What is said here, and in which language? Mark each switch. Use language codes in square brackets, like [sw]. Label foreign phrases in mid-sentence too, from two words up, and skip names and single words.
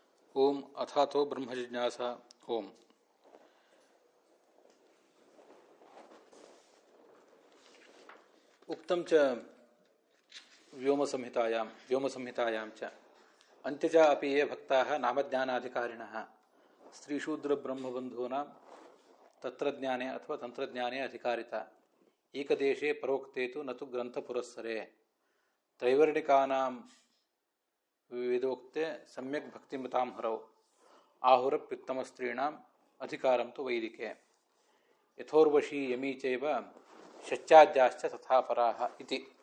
[sa] ಓಂ ಅಥಾತೋ ಬ್ರಹ್ಮಜಿಜ್ಞಾಸ. ಓಂ. ಉಕ್ತಂ ಚ ವ್ಯೋಮಸಂಹಿತಾಯಾಂ ಚ ಅಂತ್ಯಜ ಅಪಿ ಯೇ ಭಕ್ತಾಃ ನಾಮಜ್ಞಾನಾಧಿಕಾರಿಣಃ ಸ್ತ್ರೀಶೂದ್ರಬ್ರಹ್ಮಬಂಧೂನಾಂ ತತ್ರಜ್ಞಾನೇ ಅಥವಾ ತಂತ್ರಜ್ಞಾನೇ ಅಧಿಕಾರಿತ ಏಕದೇಶೇ ಪರೋಕ್ತೆ ತು ನ ತು ಗ್ರಂಥಪುರಸ್ಸರೆ ತ್ರೈವರ್ಣಿಕಾನಾಂ ವೇದೋಕ್ತೆ ಸಮ್ಯಕ್ ಭಕ್ತಿಮತಾಂ ಹರೌ ಆಹುರಪ್ಯುತ್ತಮಸ್ತ್ರೀಣಾಂ ಅಧಿಕಾರಂ ತು ವೈದಿಕೆ ಯಥೋರ್ವಶೀ ಯಮೀ ಚೈವ ಶಚ್ಚಾದ್ಯಾಶ್ಚ ತಥಾ ಪರಾಃ ಇತಿ.